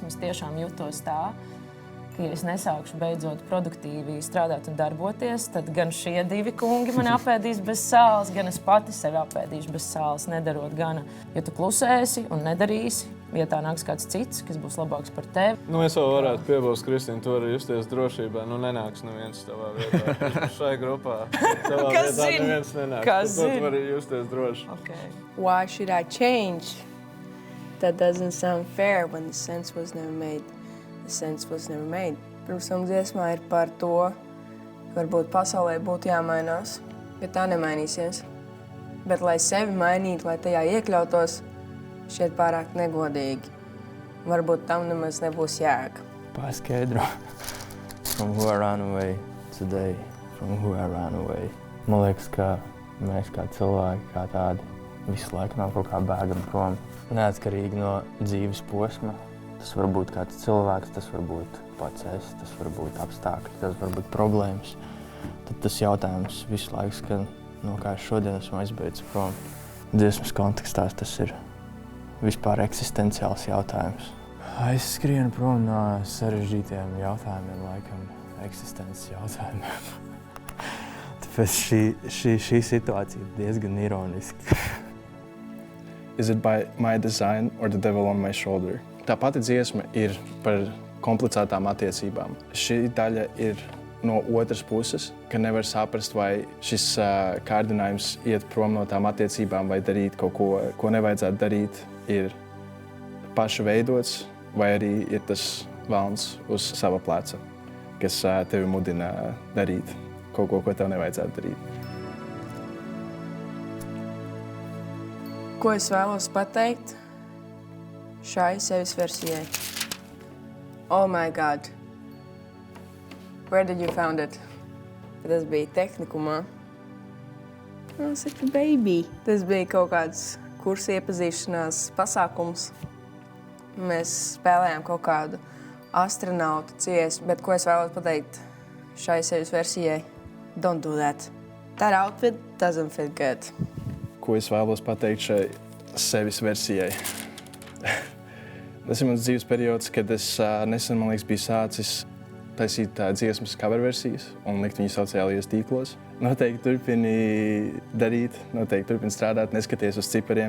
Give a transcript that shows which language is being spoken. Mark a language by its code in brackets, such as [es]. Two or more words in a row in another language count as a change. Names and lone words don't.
[lv] Es tiešām jutos tā, ka ja es nesākšu beidzot produktīvi strādāt un darboties, tad gan šie divi kungi man apēdīs bez sāls, gan es pati sevi apēdīšu bez sāls, nedarot gana. Ja tu klusēsi un nedarīsi, vietā nāks kāds cits, kas būs labāks par tevi. Es vēl varētu piebilst, Kristīna, tu vari justies drošībā. Nenāks neviens tavā vietā. Šai grupā tavā vietā neviens nenāks. Tu vari justies droši. [en] Okay. Why should I change? That doesn't sound fair when the sense was never made. The sense was never made. [lv] Pirms dziesmā ir par to, ka varbūt pasaulē būtu jāmainās, bet tā nemainīsies. Bet, lai sevi mainītu, lai tajā iekļautos, šķiet pārāk negodīgi. Varbūt tam nemaz nebūs jēga. Paskaidro. [en] From who I ran away today. From who I ran away. [lv] Man liekas, ka mēs kā cilvēki, kā tādi, visu laiku no kaut kā bēgam prom. Neatkarīgi no dzīves posma. Tas var būt kāds cilvēks, tas var būt pats es, tas var būt apstākļi, tas var būt problēmas. Tad tas jautājums visu laiku skan, no kā es šodien esmu aizbēdzis prom. Dziesmas kontekstā tas ir vispār eksistenciāls jautājums. Es skrienu prom no sarežģītiem jautājumiem, laikam, eksistences jautājumiem. Tāpēc šī situācija ir diezgan ironiska. [en] Is it by my design or the devil on my shoulder? [lv] Tā pati dziesma ir par komplicētām attiecībām. Šī daļa ir no otras puses, ka nevar saprast, vai šis kārdinājums iet prom no tām attiecībām vai darīt kaut ko, ko nevajadzētu darīt, ir paša veidots, vai arī ir tas velns uz sava pleca, kas tevi mudina darīt kaut ko, ko tev nevajadzētu darīt. Ko es vēlos pateikt šai sevis versijai? [en] Oh my God! Where did you found it? [lv] Tas bija tehnikumā. [en] Oh, such a baby! [lv] Tas bija kaut kāds kursa iepazīšanās pasākums. Mēs spēlējām kaut kādu astronautu dziesmu, bet ko es vēlos pateikt šai sevis versijai? [en] Don't do that. That outfit doesn't fit good. [lv] Ko es vēlos pateikt šai sevis versijai? Tas ir mans dzīves periods, kad es nesen, man liekas, biju sācis taisīt dziesmas cover versijas un likt viņu sociālajos tīklos. Noteikti turpini darīt, noteikti turpini strādāt, neskaties uz cipariem.